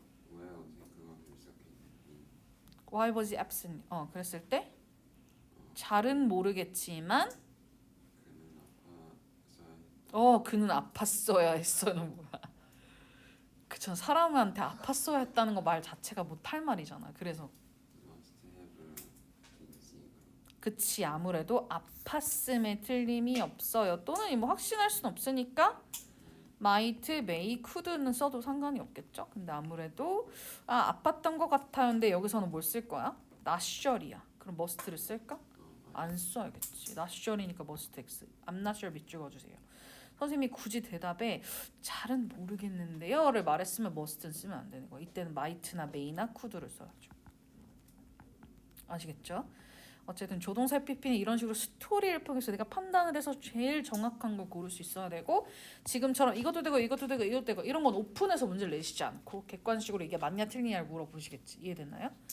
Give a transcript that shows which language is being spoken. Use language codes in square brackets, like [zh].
[ko] 왜 어떻게 그거 결석했니? [en] Why was he absent? [ko] 그랬을 때 잘은 모르겠지만 그는 아파서 그는 아팠어야 했어는 뭐야? 그쵸. 사람한테 아팠어야 했다는 거 말 자체가 못할 말이잖아. 그래서 [en] must have 있으니까. [ko] 그치. 아무래도 아팠음에 틀림이 없어요. 또는 뭐 확신할 순 없으니까 might, may, could는 써도 상관이 없겠죠. 근데 아무래도 아팠던 것 같아요. 근데 여기서는 뭘 쓸 거야? not sure이야. 그럼 must를 쓸까? 안 써야겠지. [en] not sure이니까 must x. I'm not sure [ko] 밑줄 그어주세요. 선생님이 굳이 대답에 잘은 모르겠는데요를 말했으면 must는 쓰면 안 되는 거야. 이때는 might나 may나 could를 써야죠. 아시겠죠? 어쨌든 조동사 PP는 이런 식으로 스토리를 통해서 내가 판단을 해서 제일 정확한 걸 고를 수 있어야 되고 지금처럼 이것도 되고 이것도 되고 이것도 되고 이런 건 오픈해서 문제를 내시지 않고 객관식으로 이게 맞냐 틀리냐를 물어보시겠지. 이해됐나요?